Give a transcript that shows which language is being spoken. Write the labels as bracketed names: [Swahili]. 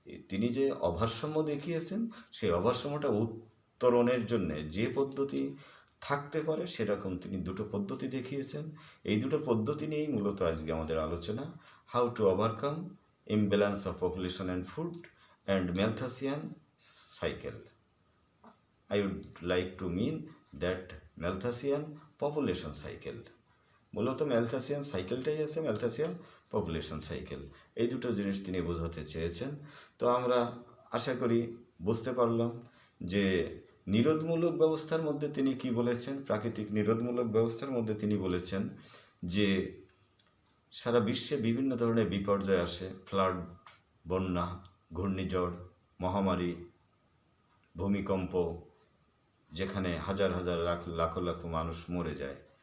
[Bangla] তিনি যে অভারসাম্য দেখিয়েছেন, সেই অভারসাম্যটা উত্তরণের জন্য যে পদ্ধতি থাকতে পারে সেরকম তিনি দুটো পদ্ধতি দেখিয়েছেন। এই দুটো পদ্ধতি নিয়েই মূলত আজকে আমাদের আলোচনা, [English] How to overcome imbalance of population and food and Malthusian cycle. I would like to mean that Malthusian population cycle. [Bangla] মূলত ম্যালথাসিয়ান সাইকেলটাই আছে ম্যালথাসিয়ান পপুলেশন সাইকেল, এই দুটো জিনিস তিনি বোঝাতে চেয়েছেন। তো আমরা আশা করি বুঝতে পারলাম যে নিরোধমূলক ব্যবস্থার মধ্যে তিনি কি বলেছেন। প্রাকৃতিক নিরোধমূলক ব্যবস্থার মধ্যে তিনি বলেছেন যে সারা বিশ্বে বিভিন্ন ধরনের বিপর্যয় আসে, ফ্লাড, বন্যা, ঘূর্ণিঝড়, মহামারী, ভূমিকম্প, যেখানে হাজার হাজার লাখো লাখো মানুষ মরে যায়।